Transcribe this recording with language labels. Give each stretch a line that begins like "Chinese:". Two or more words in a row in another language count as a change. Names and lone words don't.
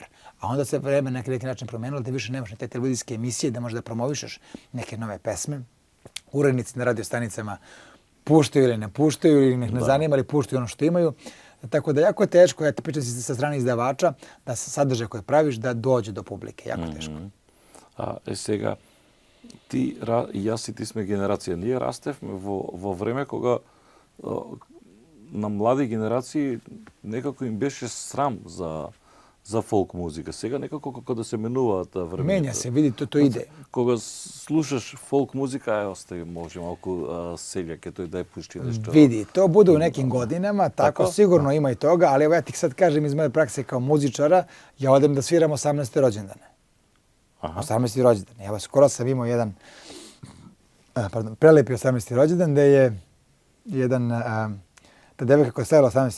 Serbian: A onda se vreme na neki način promenilo, da više nemaš na te televizijske emisije da možeš da promovišeš neke nove pesme. Urednici na radio stanicama puštaju ili ne puštaju, ili ih ne zanima, ili puštaju ono što imaju. Tako da jako je teško, ja te pričam sa strane izdavača, da sadržaj koji praviš da dođe do publike. Jako teško.
Macedonian: Сега, ти и јас и ти сме генерација. Ние растевме во време кога на млади генерации некако им беше срам за фолк музика. Сега некако како да се менуваат времењата.
Serbian: Менја се, види, то иде.
Macedonian: Кога слушаш фолк музика, остави може малку селјак, тој дај пушти нешто.
Serbian: Vidi, to bude u nekim godinama, tako sigurno ima i toga, ali evo ja ti sad kažem iz moje prakse kao muzičara, ja odem da sviram 18. rođendane. 18. rođendan. Evo, skoro sam imao jedan prelepi 18. rođendan, gde je ta devojka koja je slavila 18.